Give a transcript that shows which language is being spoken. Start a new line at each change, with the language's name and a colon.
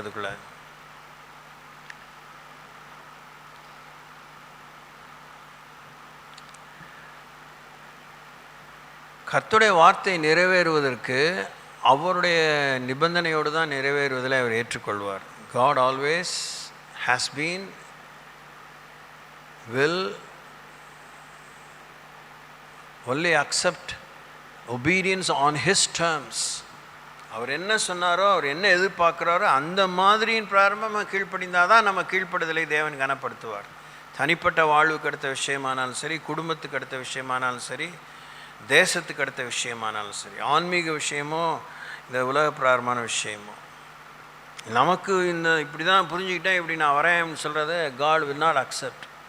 Tamil: அதுக்குள்ளே கர்த்தருடைய வார்த்தை நிறைவேறுவதற்கு அவருடைய நிபந்தனையோடு தான் நிறைவேறுவதில் அவர் ஏற்றுக்கொள்வார்.
English: God always has been, will only accept obedience on his terms.
Tamil: அவர் என்ன சொன்னாரோ, அவர் என்ன எதிர்பார்க்குறாரோ அந்த மாதிரியின் பிராரம்பமாக கீழ்ப்படிந்தால் தான் நம்ம கீழ்ப்படுதலை தேவன் கனப்படுத்துவார். தனிப்பட்ட வாழ்வுக்கு அடுத்த விஷயமானாலும் சரி, குடும்பத்துக்கு அடுத்த விஷயமானாலும் சரி, தேசத்துக்கு அடுத்த விஷயமானாலும் சரி, ஆன்மீக விஷயமோ இந்த உலக பிராரமான விஷயமோ, நமக்கு இந்த இப்படி தான் புரிஞ்சுக்கிட்டேன், இப்படி நான் வரேன்னு சொல்கிறத
English: God will not accept.